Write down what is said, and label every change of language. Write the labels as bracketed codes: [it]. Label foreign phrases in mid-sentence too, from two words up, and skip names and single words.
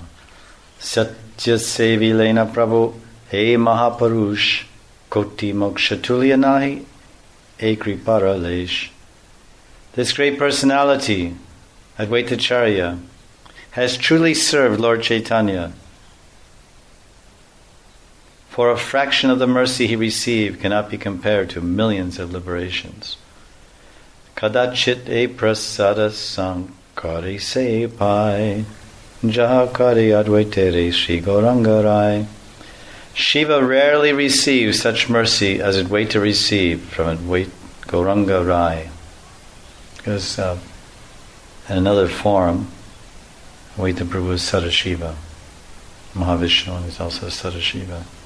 [bn] সত্য সেবি লেন প্রভু হে মহাপুরুষ কোটি মোক্ষ তুল্য নহে এ কৃপার লেশ. [en] This great personality, Advaitacharya, has truly served Lord Chaitanya. For a fraction of the mercy he received cannot be compared to millions of liberations. [bn] কদাচিৎ এ প্রসাদ শঙ্করী সে পায়, যাহাকরি অদ্বৈতেরে শ্রী গৌরাঙ্গরায়. [en] Shiva rarely receives such mercy as Advaita received from Advaita Gauranga Rai. Because in another form, Advaita Prabhu is Sadashiva. Mahavishnu is also Sadashiva.